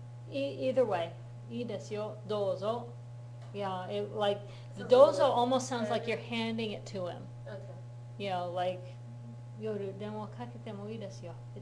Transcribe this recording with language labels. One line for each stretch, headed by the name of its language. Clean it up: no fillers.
English: Either way,
Japanese: いいですよ、どうぞ.
English: Yeah, like the Sounds dozo like- almost sounds like you're handing it to him. Okay.
Japanese: Like 夜電話かけてもいいですよ。